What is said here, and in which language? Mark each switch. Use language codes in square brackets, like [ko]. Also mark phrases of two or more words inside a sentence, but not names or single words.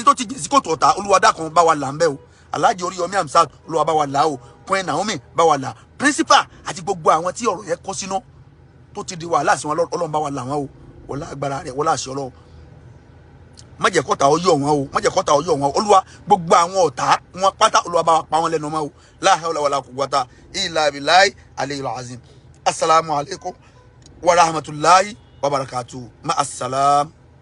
[yo] tó ti jìn sí kòtò ọ̀tá Olúwa dákun bá wa là ń bẹ́ o Alhaji Oríyọmí Hamzat Olúwa bá wa là o Queen Naomi bá wa là principal àti gbogbo àwọn tí ọ̀rọ̀ yẹn kó sínú tó ti di wàhálà sí wọn Ọlọ́run bá wa là wọn o wọlá agbára rẹ̀ wọlá àṣẹ Ọlọ́run má jẹ́ kọ́ta ọyọ́ wọn o má jẹ́ kọ́ta ọyọ́ wọn Olúwa gbogbo àwọn ọ̀tá wọn pátá Olúwa bá wa pa wọn lẹ́nu mọ́ o [ar] لا حول ولا قوة إلا بالله العلي العظيم السلام عليكم ورحمة الله وبركاته مع السلام.